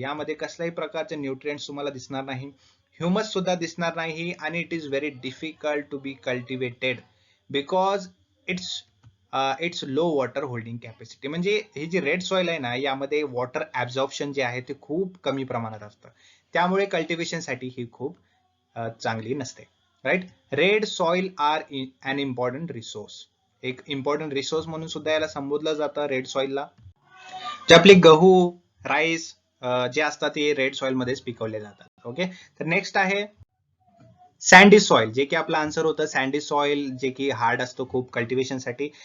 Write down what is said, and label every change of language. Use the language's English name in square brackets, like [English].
[Marathi] यामध्ये कसल्याही प्रकारचे न्यूट्रिएंट्स तुम्हाला दिसणार नाही, ह्युमस सुद्धा दिसणार नाही, आणि [English] It is very difficult to be cultivated because it's low water holding capacity. [Marathi] म्हणजे ही जी रेड सॉइल आहे ना, यामध्ये वॉटर ऍब्झॉर्प्शन जे आहे ते खूप कमी प्रमाणात असतं, त्यामुळे कल्टिवेशन साठी ही खूप चांगली नसते. [English] Right. Red soil are an important resource. [Marathi] एक इम्पॉर्टंट रिसोर्स म्हणून सुद्धा याला संबोधलं जातं रेड सॉइलला. जे आपले गहू, राईस जे असतात ते रेड सॉइल मध्येच पिकवले जातात. ओके. तर नेक्स्ट आहे सँडी सॉइल, जे की आपलं आन्सर होतं सँडी सॉइल, जे की हार्ड असतो खूप कल्टिवेशन साठी.